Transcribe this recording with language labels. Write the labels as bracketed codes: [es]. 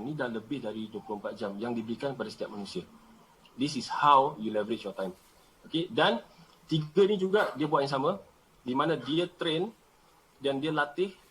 [ms] Ni dah lebih dari 24 jam yang diberikan pada setiap manusia. [en] This is how you leverage your time. Okay? [ms] Dan 3 ni juga dia buat yang sama, di mana dia train dan dia latih.